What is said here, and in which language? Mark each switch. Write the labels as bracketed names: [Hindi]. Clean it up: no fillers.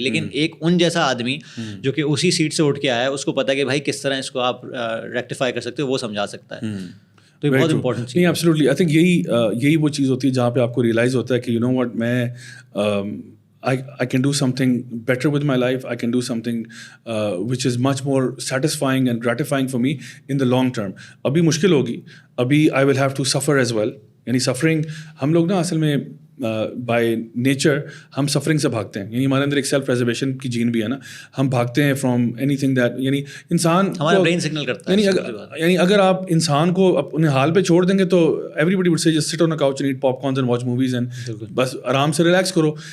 [Urdu] لیکن ایک ان جیسا آدمی جو کہ اسی سیٹ سے اٹھ کے آیا ہے, اس کو پتا کہ بھائی کس طرح اس کو آپ ریکٹیفائی کر سکتے ہو, وہ سمجھا سکتا ہے. تو یہ بہت امپورٹنٹ نہیں, ایبسلیوٹلی. آئی تھنک یہی وہ چیز ہوتی ہے جہاں پہ آپ کو ریئلائز ہوتا ہے کہ [English] you know what, [Urdu] میں [English] I can do something better with my life. I can do something which is much more satisfying and gratifying for me in the long term. [Urdu] ابھی مشکل ہوگی, ابھی [English] I will have to suffer as well. [Urdu] یعنی suffering, ہم لوگ نا اصل میں بائی نیچر ہم سفرنگ سے بھاگتے ہیں, یعنی ہمارے اندر ایک سیلف پریزرویشن کی جین بھی ہے نا, ہم بھاگتے ہیں [English] from anything that, [Urdu] یعنی انسان ہمارا برین سگنل کرتا ہے. یعنی اگر آپ انسان کو اپنے حال پہ چھوڑ دیں گے تو [English] everybody would سے just sit on a couch and eat popcorns and watch movies and [Urdu] بس آرام سے ریلیکس کرو.